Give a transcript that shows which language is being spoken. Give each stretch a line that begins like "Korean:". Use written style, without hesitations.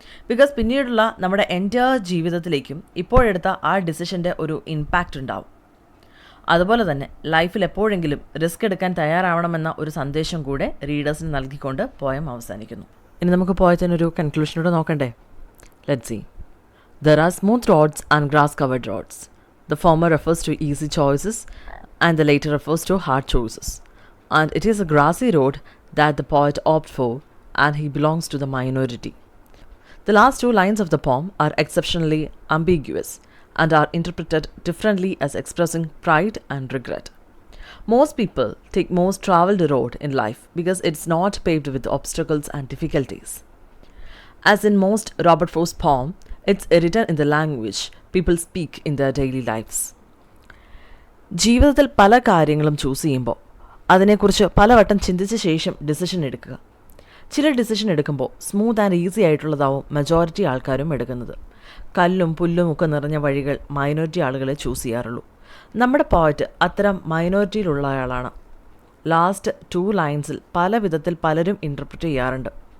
Malayalam: Because പിന്നീടുള്ള നമ്മുടെ entire ജീവിതത്തിലേക്കും ഇപ്പോഴെടുത്ത ആ ഡിസിഷൻ്റെ ഒരു ഇമ്പാക്റ്റ് ഉണ്ടാവും. അതുപോലെ തന്നെ ലൈഫിൽ എപ്പോഴെങ്കിലും റിസ്ക് എടുക്കാൻ തയ്യാറാവണമെന്ന ഒരു സന്ദേശം കൂടെ റീഡേഴ്സിന് നൽകിക്കൊണ്ട് പോയം അവസാനിക്കുന്നു. ഇനി നമുക്ക് പോയത്തിനൊരു കൺക്ലൂഷനോട് നോക്കണ്ടേ?
English: Let's see. There are smooth roads and grass-covered roads. The former refers to easy choices and the later refers to hard choices. And it is a grassy road that the poet opted for, and he belongs to the minority. The last 2 lines of the poem are exceptionally ambiguous and are interpreted differently as expressing pride and regret. Most people take most traveled road in life because it's not paved with obstacles and difficulties. As in most Robert Frost poem, it's written in the language people speak in their daily lives.
Malayalam: ജീവിതത്തിൽ പല കാര്യങ്ങളും choose ചെയ്യുമ്പോൾ അതിനെക്കുറിച്ച് പലവട്ടം ചിന്തിച്ച ശേഷം decision എടുക്കുക. ചില ഡിസിഷൻ എടുക്കുമ്പോൾ സ്മൂത്ത് ആൻഡ് ഈസി ആയിട്ടുള്ളതാവും മെജോറിറ്റി ആൾക്കാരും എടുക്കുന്നത്. കല്ലും പുല്ലും ഒക്കെ നിറഞ്ഞ വഴികൾ മൈനോറിറ്റി ആളുകളെ ചൂസ് ചെയ്യാറുള്ളൂ. നമ്മുടെ പോയറ്റ് അത്തരം മൈനോറിറ്റിയിലുള്ള ആളാണ്. ലാസ്റ്റ് 2 ലൈൻസിൽ പല വിധത്തിൽ പലരും ഇൻ്റർപ്രറ്റ് ചെയ്യാറുണ്ട്.